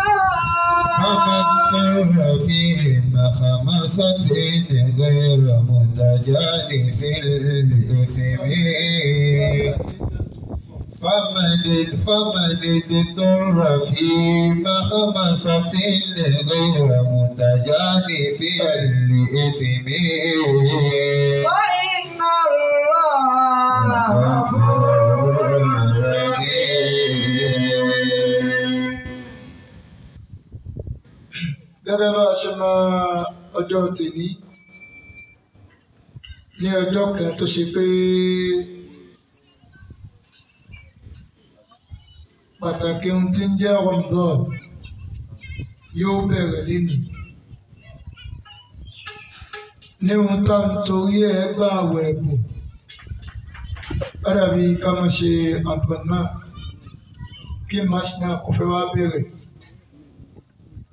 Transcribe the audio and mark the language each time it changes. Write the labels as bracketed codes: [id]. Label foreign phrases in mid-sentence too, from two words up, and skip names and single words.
[ar] فمن اضطر في مخمصة غير متجانف الإثم فمن اضطر في مخمصة غير متجانف الإثم فإن الله غفور [yo] gẹ́gẹ́ bá a ṣe mọ ọjọ́ tèmi ní ọjọ́ kan tó ṣe pé pàtàkì ohun tí ń jẹ́ Ramadan yóò bẹ̀rẹ̀ lẹ́nu ní ohun tá à ń torí ẹ̀ gbà àwẹ̀ ẹ̀bùn ó dàbí ká máa ṣe àgbọ̀nà kí màsínà kò fẹ́ wá bẹ̀rẹ̀.